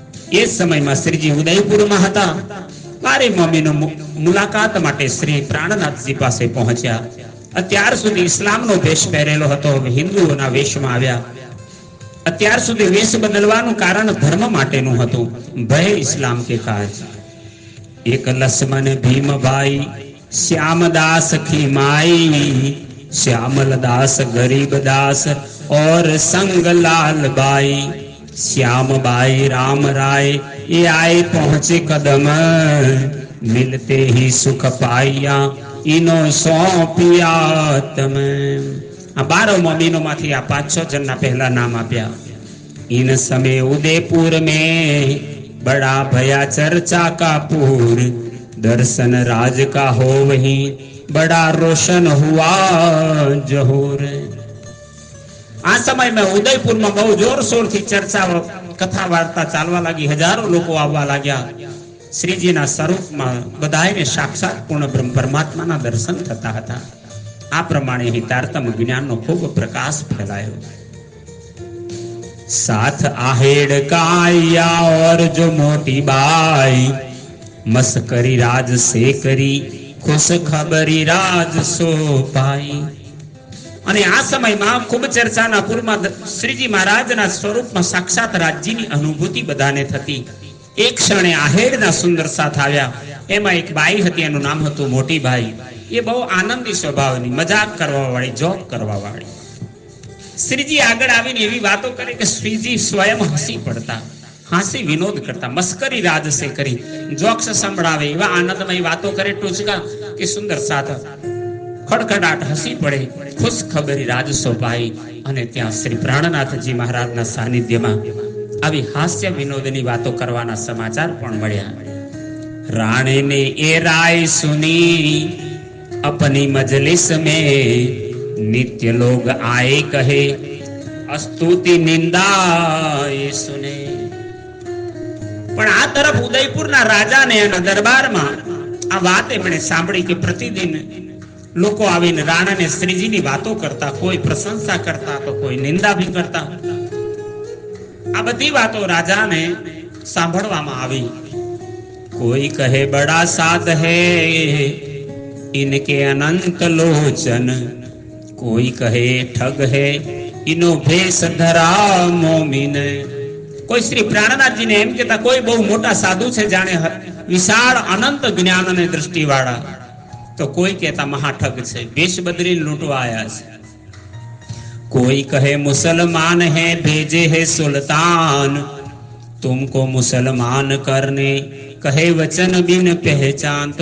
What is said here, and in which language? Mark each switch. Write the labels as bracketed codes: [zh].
[gu] એ સમયમાં શ્રીજી ઉદયપુરમાં હતા. બારે મોમીનો મુલાકાત માટે શ્રી પ્રાણનાથજી પાસે પહોંચ્યા. અત્યાર સુધી ઇસ્લામનો વેશ પહેરેલો હતો, હવે હિન્દુઓના વેશમાં આવ્યા. અત્યાર સુધી વેશ બદલવાનું કારણ ધર્મ માટેનું હતું, ભય ઇસ્લામ કે કાજ. [hi] एक लक्ष्मण भीम भाई श्यामदास की माई, श्यामल दास गरीब दास और संगलाल बाई. श्याम बाई राम राय ये आए पहुंचे कदम, मिलते ही सुख पाइया इनो सौंपिया तम. [gu] આ 12 મોમીનો માંથી આ 5-6 જણના પહેલા નામ આપ્યા. [hi] इन समय उदयपुर में बड़ा भया चर्चा का पूर, दर्शन राज का हो वही बड़ा रोशन हुआ जहूर। [gu] આ સમયમાં ઉદયપુરમાં બહુ જોરશોરથી ચર્ચા કથા વાર્તા ચાલવા લાગી, હજારો લોકો આવવા લાગ્યા. શ્રીજીના સ્વરૂપમાં બધાને સાક્ષાત પૂર્ણ બ્રહ્મ પરમાત્માના દર્શન થતા હતા. આ પ્રમાણે હિતાર્થમ જ્ઞાનનો ખૂબ પ્રકાશ ફેલાયો. [hi] साथ आहेड़ काया और जो मोटी बाई, मस्करी राज से करी खुश खबरी राज सो पाई। [gu] અને આ સમયમાં ખૂબ ચર્ચાના પૂરમાં શ્રીજી મહારાજના સ્વરૂપમાં સાક્ષાત રાજ્યની અનુભૂતિ બધાને થતી. એક ક્ષણે આહેડના સુંદર સાથ આવ્યા. એમાં એક બાઈ હતી, એનું નામ હતું મોટી બાઈ. એ બહુ આનંદી સ્વભાવની, મજાક કરવા વાળી, જોક કરવા વાળી. શ્રીજી આગળ આવીને એવી વાતો કરે કે શ્રીજી સ્વયં હસી પડતા, હાસી વિનોદ કરતા, [hi] મસ્કરી રાજસે કરી, [gu] જોક્સ સંભળાવે, એવા આનંદમય વાતો કરે ટૂચકા કે સુંદર સાથ ખડખડાટ હસી પડે. [hi] ખુશ ખબરી રાજસો પાઈ. [gu] અને ત્યાં શ્રી પ્રાણનાથજી મહારાજના સાનિધ્યમાં આવી હાસ્ય વિનોદની વાતો કરવાના સમાચાર પણ મળ્યા. [hi] રાણે ને એ રાય સુની अपनी मजलिस में, नित्य लोग आए कहे अस्तुति निंदा ये सुने। [gu] પણ આ તરફ ઉદયપુરના રાજાને એના દરબારમાં આ વાત એમણે સાંભળી કે પ્રતિદિન લોકો આવીને રાણાને શ્રીજીની વાતો કરતા, કોઈ પ્રશંસા કરતા તો કોઈ નિંદા ભી કરતા. આ બધી વાતો રાજાને સાંભળવામાં આવી. [hi] કોઈ કહે બડા સાધ હૈ इनके अनंत लोचन, कोई कहे ठग है इनो भेष धरा मोमिन। [gu] કોઈ શ્રી પ્રાણનાથજીને એમ કહેતા કોઈ બહુ મોટા સાધુ છે, જાણે વિશાળ અનંત જ્ઞાન અને દ્રષ્ટિ વાળા, તો કોઈ કહેતા મહાઠગ છે, વેશ બદલીને લૂંટવા આયા છે. [hi] કોઈ કહે મુસલમાન હૈ ભેજે હૈ સુલ્તાન, तुमको मुसलमान करने કહે વચન બિન પહેચાન.